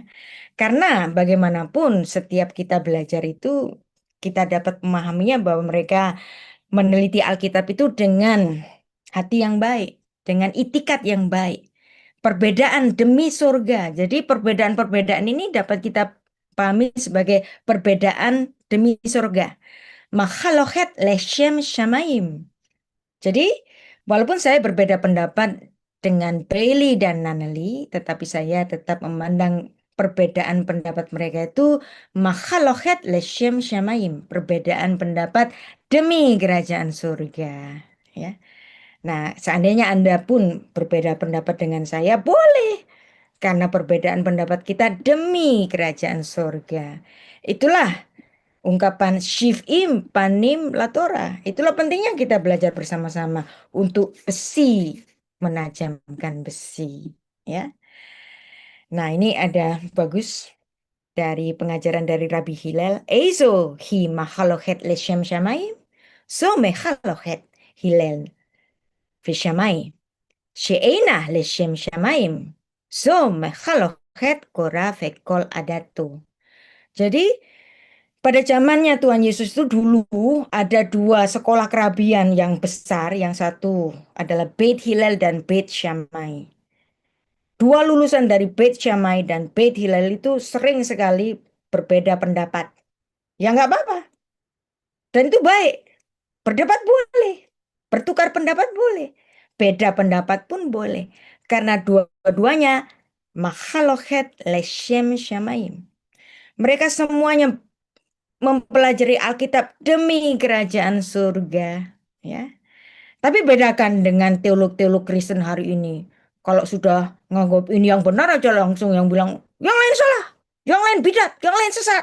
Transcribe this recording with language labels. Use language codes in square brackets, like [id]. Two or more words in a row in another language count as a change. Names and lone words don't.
[id] Karena bagaimanapun setiap kita belajar itu kita dapat memahaminya bahwa mereka meneliti Alkitab itu dengan hati yang baik, dengan itikat yang baik. Perbedaan demi surga. Jadi perbedaan-perbedaan ini dapat kita pahami sebagai perbedaan demi surga. [he] מחלוקת לשם שמים. [id] Jadi walaupun saya berbeda pendapat dengan Bailey dan Nunnally, tetapi saya tetap memandang perbedaan pendapat mereka itu [he] מחלוקת לשם שמים. [id] Perbedaan pendapat demi kerajaan surga. Ya. Nah, seandainya Anda pun berbeda pendapat dengan saya, boleh. Karena perbedaan pendapat kita demi kerajaan surga. Itulah ungkapan [he] שבעים פנים לתורה. [id] Itulah pentingnya kita belajar bersama-sama untuk besi, menajamkan besi. Ya. Nah, ini ada bagus dari pengajaran dari Rabbi Hillel, [he] איזו היא מחלוקת לשם שמים, זו מחלוקת הלל ושמאי, שאינה לשם שמים, זו מחלוקת קורח וכל עדתו. [id] Jadi pada zamannya Tuhan Yesus itu dulu ada dua sekolah kerabian yang besar, yang satu adalah Beit Hillel dan Beit Shammai. Dua lulusan dari Beit Shammai dan Beit Hillel itu sering sekali berbeda pendapat. Ya nggak apa-apa. Dan itu baik. Berdebat boleh. Bertukar pendapat boleh. Beda pendapat pun boleh. Karena dua-duanya [he] מחלוקת לשם שמים. [id] Mereka semuanya mempelajari Alkitab demi kerajaan surga. Ya. Tapi bedakan dengan teolog-teolog Kristen hari ini. Kalau sudah nganggap ini yang benar aja langsung yang bilang, yang lain salah, yang lain bidat, yang lain sesat.